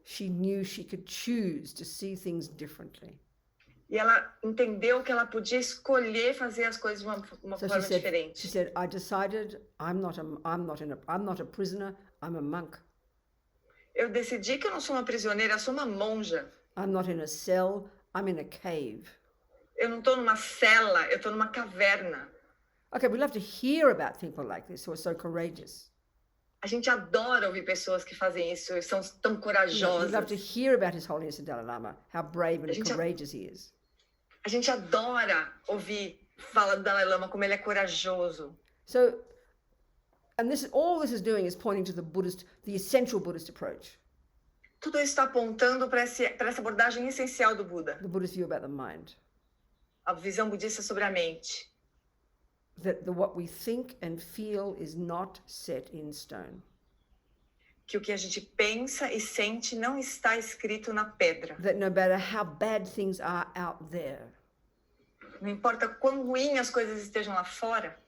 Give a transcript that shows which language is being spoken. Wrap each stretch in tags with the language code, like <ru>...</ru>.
<en>She knew she could choose to see things differently.</en> <pt>E ela entendeu que ela podia escolher fazer as coisas de uma</pt> <en>So</en> <pt>forma diferente.</pt> <en>she said, I decided I'm not a prisoner, I'm a monk.</en> <pt>Eu decidi que eu não sou uma prisioneira, eu sou uma monja.</pt> <en>I'm not in a cell, I'm in a cave.</en> <pt>Eu não estou numa cela, eu estou numa caverna.</pt> <en>Okay, we love to hear about people like this who are so courageous.</en> <pt>A gente adora ouvir pessoas que fazem isso, são tão</pt> <en>We</en> <pt>corajosas.</pt> <en>love to hear about His Holiness the Dalai Lama, how brave and courageous he is.</en> <pt>A gente adora ouvir falar do Dalai Lama como ele é corajoso.</pt> <en>So, and all this is doing is pointing to the essential Buddhist approach.</en> <pt>Tudo isso está apontando para essa abordagem essencial do Buda.</pt> <en>The Buddhist view about the mind.</en> <pt>A visão budista sobre a mente.</pt> <en>That what we think and feel is not set in stone.</en> <pt>Que o que a gente pensa e sente não está escrito na pedra.</pt> <en>That no matter how bad things are out there,</en> <pt>não importa quão ruim as coisas estejam lá fora,</pt>